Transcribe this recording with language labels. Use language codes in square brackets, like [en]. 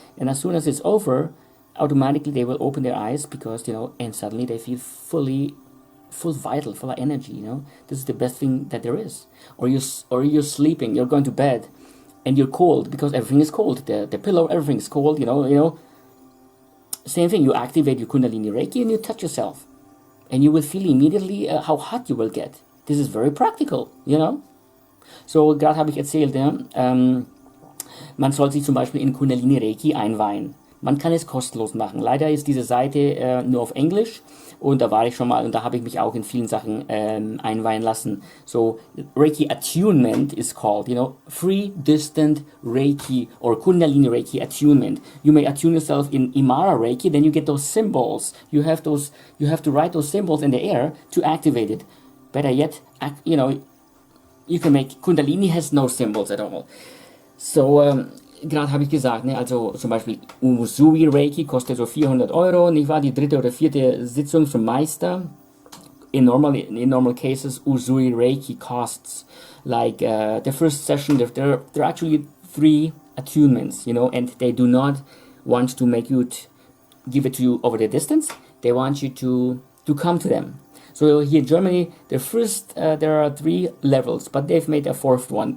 [en] And as soon as it's over, automatically they will open their eyes because, and suddenly they feel full vital, full of energy, This is the best thing that there is. Or you're sleeping, you're going to bed, and you're cold because everything is cold. The pillow, everything is cold, Same thing, you activate your Kundalini Reiki and you touch yourself. And you will feel immediately how hot you will get. This is very practical, [de] So, gerade habe ich erzählt, man soll sich zum Beispiel in Kundalini Reiki einweihen. Man kann es kostenlos machen. Leider ist diese Seite nur auf Englisch und da war ich schon mal und da habe ich mich auch in vielen Sachen einweihen lassen. [en] So Reiki Attunement is called, free distant Reiki or Kundalini Reiki Attunement. You may attune yourself in Imara Reiki, then you get those symbols. You have to write those symbols in the air to activate it. Better yet, you can make Kundalini has no symbols at all. [de] So gerade habe ich gesagt, also zum Beispiel Usui Reiki kostet so 400 €, nicht wahr? Die 3. oder 4. Sitzung zum Meister. [en] In normal cases, Usui Reiki costs like the first session. There are actually 3 attunements, and they do not want to make you give it to you over the distance. They want you to come to them. So here in Germany, there are 3 levels, but they've made a 4th one.